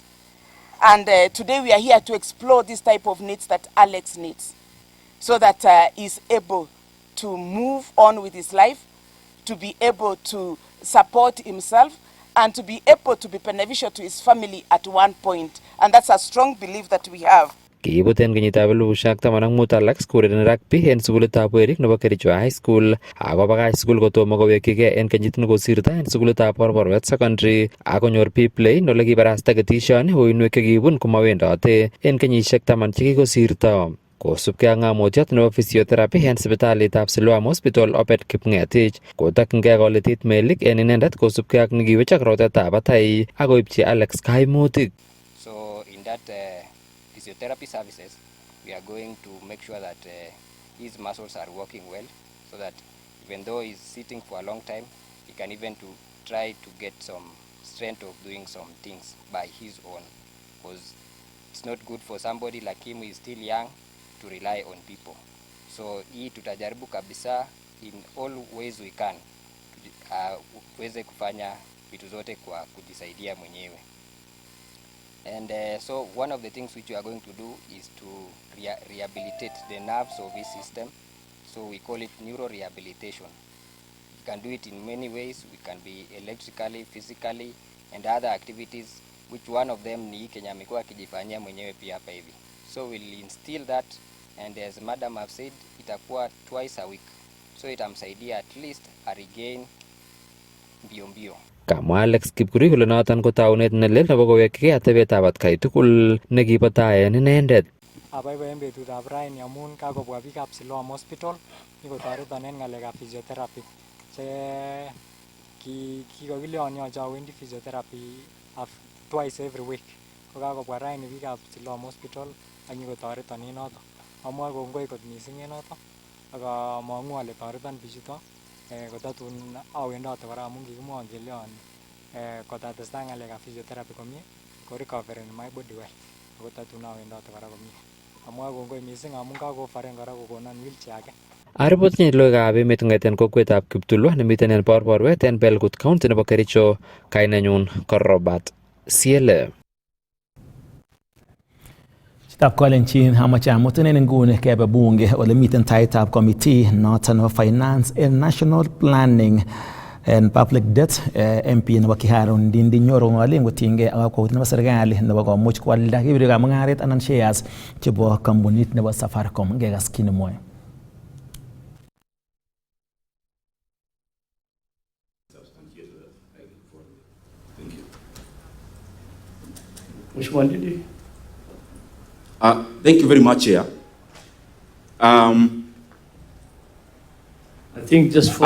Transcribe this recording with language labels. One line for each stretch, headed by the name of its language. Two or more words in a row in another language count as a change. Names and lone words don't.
English: And today we are here to explore this type of needs that Alex needs, so that he's able to move on with his life, to be able to support himself, and to be able to be beneficial to his family at one point. And that's a strong belief that we have.
Kalenjin: Kiibut en kenyitab 2015 Alex kourereni rugby en sukulitab werik nebo Kericho High School ako bakach sukul kotomo kowekyigei en kenyit nekosirto en sukulitab Borborwet Secondary ak konyor P-play ole kibarasta ketishoni uinwek chekibun komawendote en kenyisiek 10 chekikosirto. Kosubkei ak ng'amutiet nebo physiotherapy en sipitalitab Siloam Hospital Obed Kipng'etich kotokyingei koletit melik en inendet kosubkei ak nekiwechak rotetab batai ak koipchi Alex kaimutik.
English: So in that physiotherapy services, we are going to make sure that his muscles are working well, so that even though he's sitting for a long time, he can even to try to get some strength of doing some things by his own, because it's not good for somebody like him who is still young to rely on people.
Swahili: So hii tutajaribu kabisa
English: in all ways we can
Swahili: tuweze kufanya vitu zote kwa kujisaidia mwenyewe.
English: And so one of the things which we are going to do is to rehabilitate the nerves of his system. So we call it neuro rehabilitation. We can do it in many ways. We can be electrically, physically, and other activities, which one of them
Swahili: ni Kenya amekuwa akijifanyia mwenyewe pia hapa hivi.
English: So we'll instill that, and as madam have said, itakuwa twice a week. So itamsaidia at least a regain mbio.
Kalenjin: Kamwa Alex Kipkurui kole noton ko taunet nelel nebo kowekyigei atebetab atkai tugul nekibo tai en inendet. Abaibai betutab raini amun kakobwa biikab Siloam Hospital nyikotoreton en ng'alekab physiotherapy. Kikokilyon yoche awendi physiotherapy
English: twice every week.
Kalenjin: Ko kakobwa raini biikab Siloam Hospital ak nyikotoreton en noton. Amwoe kongoi kot missing en noton ak among'u ale toreton bichuton. Kotatun awendote kora amun kikimwon keleon kotatestai ng'alekab physiotherapy komie ko recovereni
English: my body well
Kalenjin: ako tatun awendote kora komie. Amwoe kongoi missing amun kakofaren kora kokonon wheelchair age. Aripotinye logoiwekab emet kong'eten kokwetab Kiptulwa nemiten en Borborwet en Belgut County nebo Kericho. Kainenyun ko Robert Siele. Kapkolenjin amache amuten nguni kebe bunge ole miten taitab committee noton nebo
English: finance and national planning and public debt
Kalenjin: MP nebo Kiharu Ndindi Nyoro ng'olin kotinygei ak kakwautiet nebo serikali nebo komuch kwalda kibirikab mung'aret anan shares chebo kampunit nebo Safaricom. Ngekas kit nemwoe.
English: Thank you very much, Chair. I think just for